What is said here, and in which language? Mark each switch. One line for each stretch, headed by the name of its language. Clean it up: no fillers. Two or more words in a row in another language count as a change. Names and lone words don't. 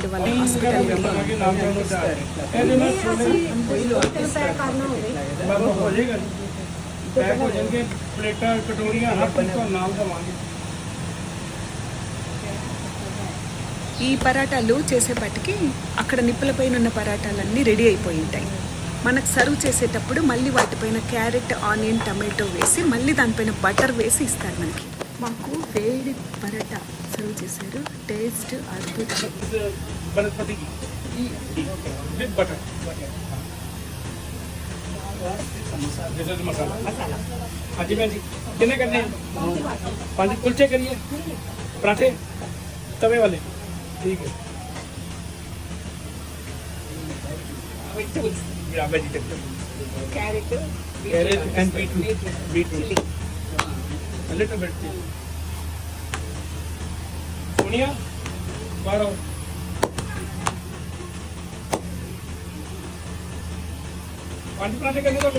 Telugu: వాళ్ళ హాస్పిటాలిటీ ఈ పరాటాలు చేసేపాటికి అక్కడ నిప్పుల పైన ఉన్న పరాటాలన్నీ రెడీ అయిపోయి ఉంటాయి. మనకు సర్వ్ చేసేటప్పుడు మళ్ళీ వాటిపైన
English: carrot, onion, tomato
Telugu: వేసి మళ్ళీ దానిపైన బటర్ వేసి ఇస్తారు మనకి. మాకు వేడి పరాటా సర్వ్ చేశారు. టేస్ట్ అద్భుతం.
Hindi: तवे वाले ठीक है.
English: Vegetable. Carrot And beetroot. A little bit chili. Sonia, borrow.
Hindi: पांच पराठे करने दो.